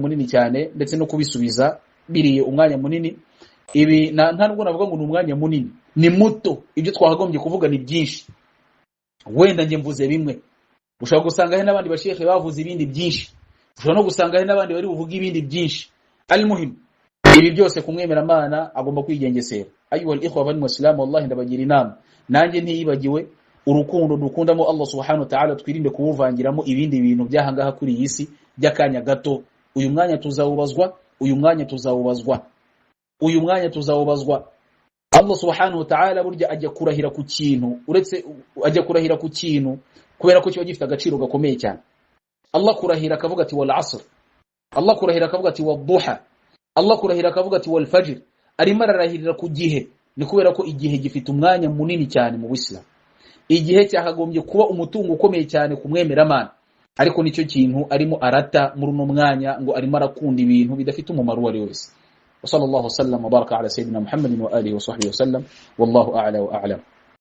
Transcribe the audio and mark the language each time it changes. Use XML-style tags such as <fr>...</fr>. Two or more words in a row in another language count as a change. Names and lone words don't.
<rw>munini cyane ndetse no kubisubiza biriye umwanya munini ibi nta nubwo navuga ngo ni umwanya munini ni muto ibyo twahagombye kuvuga ni byinshi wenda nge mvuze bimwe ushobora gusanga hari n'abandi bashekhe bavuze ibindi byinshi ushobora no gusanga hari n'abandi bari buvuga ibindi byinshi almuhim ibi byose kumwemera Imana agomba kwigengesera</rw> <ar>أيها الإخوة</ar> <rw>bani muslimu wallahi ndabagira inama nanjye ntiyibagiwe urukundo dukundamo</rw> <ar>الله سبحانه وتعالى</ar> <rw>twirinde kuwuvangiramo ibindi bintu byahangaha kuri iyi si by'akanya gato uyu mwanya tuzawubazwa</rw> <ar>الله سبحانه وتعالى</ar> <rw>burya ajya kurahira ku kintu uretse ajya kurahira ku kintu kubera ko cyo gifite agaciro gakomeye cyane Allah kurahira akavuga ati</rw> <ar>والعصر</ar> <rw>Allah kurahira akavuga ati wadduha Allah kurahira akavuga ati</rw> <ar>والفجر</ar> <rw>arimo ararahirira ku gihe ni kubera ko igihe gifite umwanya munini cyane mu Islam igihe cyakagombye kuba umutungo ukomeye cyane kumwemera Imana ariko nicyo kintu arimo arata muri no mwanya ngo arimo arakunda ibintu bidafite umumaro wari wese.</rw> <ar>صلى الله سلم وبارك على سيدنا محمد وآله وصحبه وسلم والله أعلى وأعلم.</ar>